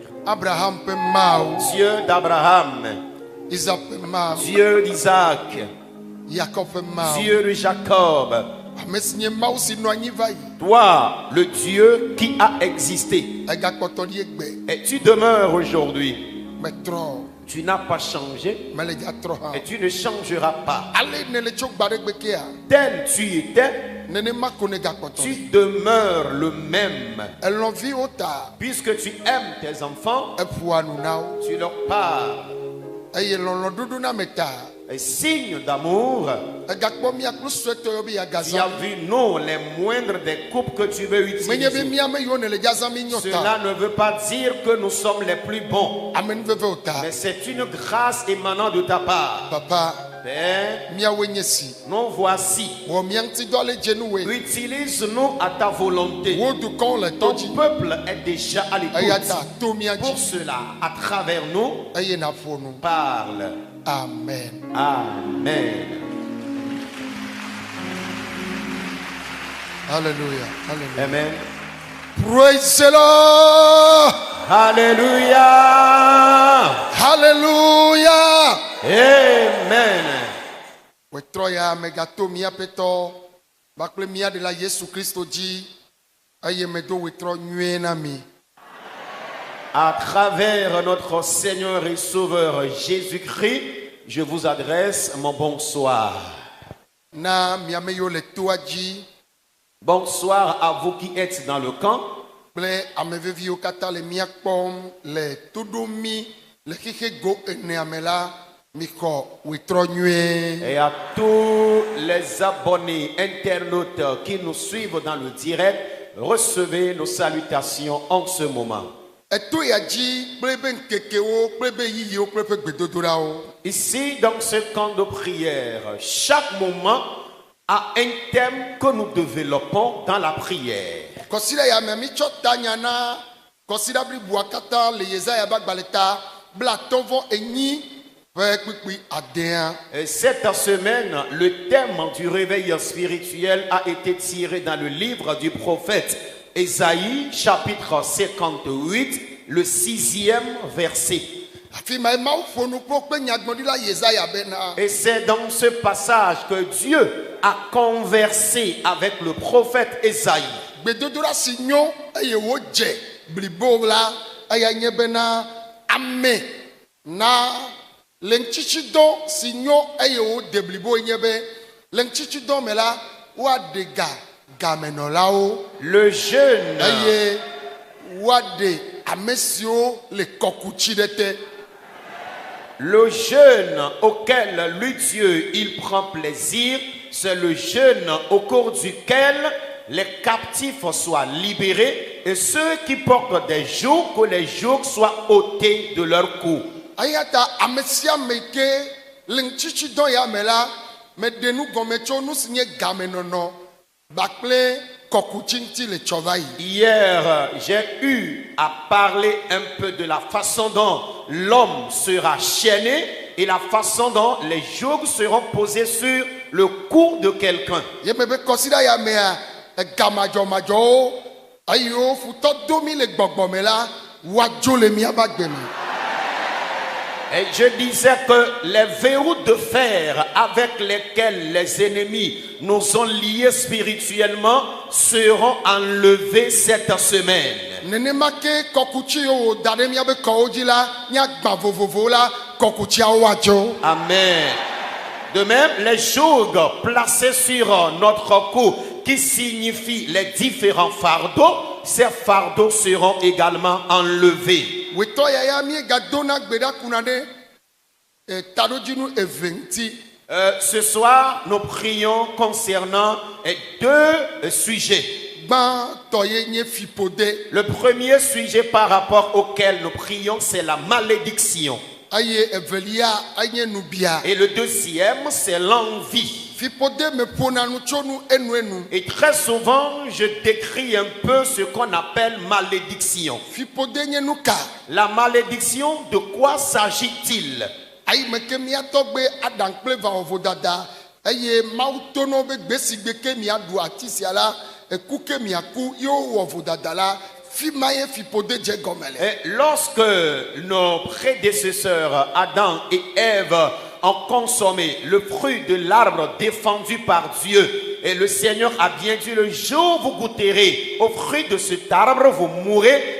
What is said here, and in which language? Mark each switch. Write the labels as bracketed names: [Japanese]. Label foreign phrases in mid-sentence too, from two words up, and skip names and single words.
[Ewe] Abraham pe mau, [French] Dieu d'Abraham, [Ewe] Isaac pe mau, [French] Dieu d'Isaac, [Ewe] Jacob pe mau. [French] Dieu de Jacob, [Ewe] Amesinye mau si no anyi va yi. [French] toi, le Dieu qui a existé, [Ewe] Ega kpɔtɔ di egbe, [French] et tu demeures aujourd'hui. [Ewe] me trɔ, [French] Tu n'as pas changé [Ewe] me le dza trɔ [French] et [Ewe] hã. [French] tu ne changeras pas. [Ewe] Ale ne le tso gba ɖe gbe kea, [French] Tel tu étais, [Ewe] nenema ko ne ga kpɔtɔ. [French] tu demeures le même. [Ewe] Elɔviwo ta, [French] Puisque tu aimes tes enfants, [Ewe] eƒoa nu na wo. [French] tu leur parles. [Ewe] Eye lɔlɔdodo na me ta, [French] Un signe d'amour. [Ewe] egakpɔ miakplo suetɔ yɔ be [French] Tu as yagaza. vu, non, les moindres des coupes que tu veux [Ewe] Menye be [French] utiliser. [Ewe] miame yiwo ne le dzazã mi nyɔ [French] Cela [Ewe] ta, [French] ne veut pas dire que nous sommes les plus bons, [Ewe] amenuvevewo ta. [French] mais c'est une grâce émanant de ta part. [Ewe] Papa, [French] Père, [Ewe] miawoe nye si. [French] nous voici. [Ewe] Wɔ mia ŋuti dɔ le dze nu woe. [French] Utilise-nous à ta volonté. [Ewe] Wo dukɔwo le [French] Ton [Ewe] tɔ dzi. [French] peuple est déjà à [Ewe] Eya [French] l'écoute. [Ewe] ta to mia [French] Pour [Ewe] dzi. [French] cela, à travers nous, [Ewe] Eye naƒo nu. [French] parle. Amen. Amen. Hallelujah. Hallelujah. Amen. [English] Praise the Lord. [French] Alléluia. Hallelujah. Amen. [Ewe] Wetrɔ ya megato míaƒe tɔ kpakple mía de la Yesu Kristo dzi eye medo wetrɔ nyuie na mi. [French] À travers notre Seigneur et Sauveur Jésus-Christ, je vous adresse mon bonsoir. [Ewe] Na miame yiwo le toa dzi [French] Bonsoir à vous qui êtes dans le camp. [Ewe] kple ame veviwo katã le mía kpɔm le toɖomi le xixe go enea me la mixɔ wetrɔ nyuie. [French] Et à tous les abonnés internautes qui nous suivent dans le direct, recevez nos salutations en ce moment. [Ewe] Eto ya dzi kple be ŋkekewo kple be yiyiwo kple ƒe gbedodoɖawo. [French] Ici, dans ce camp de prière, chaque moment a un thème que nous développons dans la prière. [Ewe] Kɔsiɖa ya me mi tsɔ tanya na kɔsiɖa blibua katã le Yesaya be agbalẽ ta blatɔ̃ enyi ƒe kpikpi adea. [French] Et cette semaine, le thème du réveil spirituel a été tiré dans le livre du prophète Ésaïe, chapitre 58, le 6e verset. [Ewe] Afi ma emawo ƒo nu kpɔ kpe nyagblɔɖila Yesaya bena. [French] Et c'est dans ce passage que Dieu a conversé avec le prophète Ésaïe. [Ewe] Gbedodoɖa si nyo eye wodze blibo la eya nye bena ame na le ŋtitsidɔ si nyo eye wode blibo nye be le ŋtitsidɔ me la woaɖe gamenɔlawo [French] Le jeûne, [Ewe] eye woaɖe ame siwo le kɔkutsi ɖe te. [French] le jeûne auquel lui Dieu il prend plaisir, c'est le jeûne au cours duquel les captifs soient libérés et ceux qui portent des jougs, que les jougs soient ôtés de leur cou. [Ewe] Eya ta ame sia ame yi ke le ŋtitsidɔ ya me la meɖe nu gɔme tso nu si nye gamenɔnɔ kpakple kɔkutsi ŋuti le tsɔ va yi. [French] Hier, j'ai eu à parler un peu de la façon dont l'homme sera chaîné et la façon dont les jougs seront posés sur le cou de quelqu'un. [Ewe] Yeme be kɔsiɖa ya mea egamadzɔmadzɔwo eyiwo futɔ domi le gbɔgbɔ me la woadzo le míaƒe agbe me. [French] Et je disais que les verrous de fer avec lesquels les ennemis nous ont liés spirituellement seront enlevés cette semaine. [Ewe] Nenema ke kɔkutsi yiwo da ɖe míaƒe kɔwo dzi la míagbã vovovowo la kɔkutsiawo woadzo. Amen. [French] De même, les jougs placés sur notre cou qui signifient les différents fardeaux, ces fardeaux seront également enlevés. [Ewe] Wetɔ yaya míegadona gbe ɖa kuna ɖe taɖodzinu eve ŋuti. [French] Ce soir, nous prions concernant deux sujets. [Ewe] gbãtɔ ye nye fipode [French] Le premier sujet par rapport auquel nous prions, c'est la malédiction. [Ewe] eye evelia enye nubia. [French] Et le deuxième, c'est l'envie. [Ewe] Fipode me ƒona nu tso nu enu. [French] Et très souvent, je décris un peu ce qu'on appelle malédiction. [Ewe] Fipode nye nu ka. [French] La malédiction, de quoi s'agit-il? [Ewe] Ayi me ke miatɔ gbe aɖaŋ kple vawɔvodada eye mawu to no be gbe si gbe ke miaɖu ati sia la eku ke miaku ye wowɔ vodada la fi ma ye fipode dze gɔme le. [French] Et lorsque nos prédécesseurs Adam et Ève ont consommé le fruit de l'arbre défendu par Dieu, et le Seigneur a bien dit, le jour où vous goûterez au fruit de cet arbre, vous mourrez.